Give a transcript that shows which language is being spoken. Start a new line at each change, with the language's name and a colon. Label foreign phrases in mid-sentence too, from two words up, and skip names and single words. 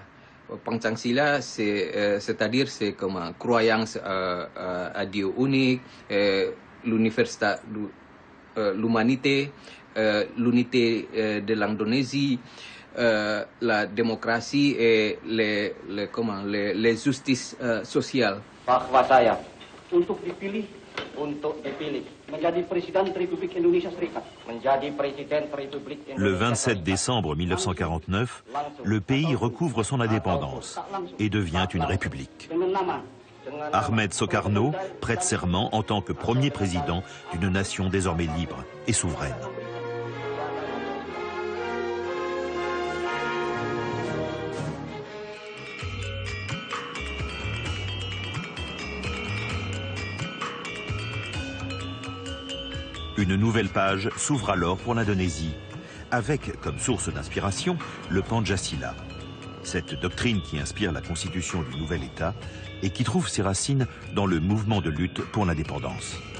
French: Pancasila, c'est-à-dire c'est comme une croyance à Dieu unique, l'humanité, l'unité de l'Indonésie, la démocratie et les justices sociales.
Indonesian: Bahwa saya untuk dipilih menjadi Presiden Republik Indonesia Serikat, menjadi Presiden Republik Indonesia.
French: Le 27 décembre 1949, le pays recouvre son indépendance et devient une république. Ahmed Soekarno prête serment en tant que premier président d'une nation désormais libre et souveraine. Une nouvelle page s'ouvre alors pour l'Indonésie, avec comme source d'inspiration le Pancasila, cette doctrine qui inspire la constitution du nouvel État et qui trouve ses racines dans le mouvement de lutte pour l'indépendance.